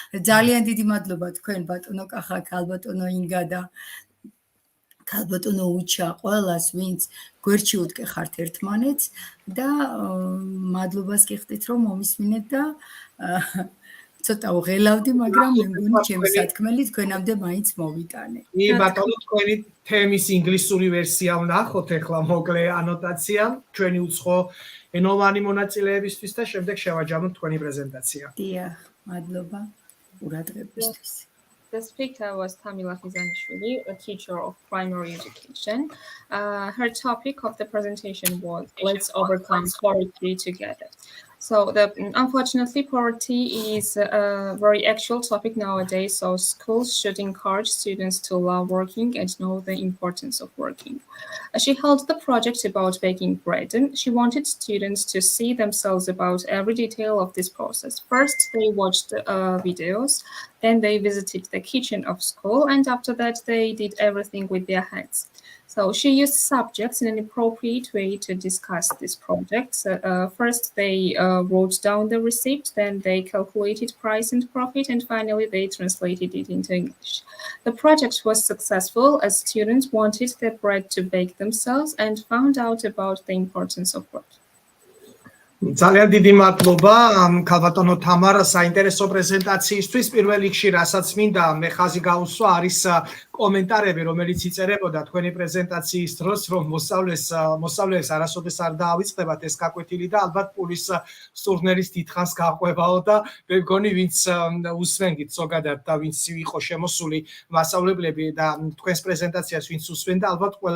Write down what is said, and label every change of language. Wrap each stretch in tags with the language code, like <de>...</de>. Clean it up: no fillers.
<ka>ძალიან დიდი მადლობა თქვენ ბატონო კახა, ქალბატონო ინგა და ქალბატონო უჩა ყველას, ვინც გვერდში უტკეხართ ერთმანეთს და მადლობას გიხდით რომ მომისმინეთ და ცოტა უღელავდი, მაგრამ მე მგონი ჩემი სათქმელი თქვენამდე მაინც მოვიტანე. კი ბატონო, თქვენი თემის ინგლისური ვერსია ვნახოთ ახლა მოკლე ანოტაცია ჩვენი უცხო ენოვანი მონაწილეებისთვის და შემდეგ შევაჯამოთ თქვენი პრეზენტაცია. დიახ, მადლობა ყურადღებისთვის.</ka> <en>The speaker was Tamila Fizanishvili, a teacher of primary education. Her topic of the presentation was "Let's overcome poverty together." So, unfortunately, poverty is a very actual topic nowadays. So, schools should encourage students to love working and know the importance of working. She held the project about baking bread, and she wanted students to see themselves about every detail of this process. First, they watched videos, then they visited the kitchen of school, and after that, they did everything with their hands. So she used subjects in an appropriate way to discuss this project. First, they wrote down the receipt, then they calculated price and profit, and finally they translated it into English. The project was successful as students wanted their bread to bake themselves and found out about the importance of work.</en> <ka>ძალიან დიდი მადლობა ქალბატონო თამარ საინტერესო პრეზენტაციისთვის. პირველ რიგში რასაც მინდა მე ხაზი გაუსვა არის კომენტარები, რომელიც იწერებოდა თქვენი პრეზენტაციის დროს, რომ მოსწავლეებს არასოდეს არ დაავიწყდებათ ეს გაკვეთილი და ალბათ პულის სტურნერის დიდხანს გაყვებაო და მე მგონი ვინც უსმენგით ზოგადად და ვინც იყო შემოსული მასწავლებლები და თქვენს პრეზენტაციას ვინც უსმენდა, ალბათ</ka>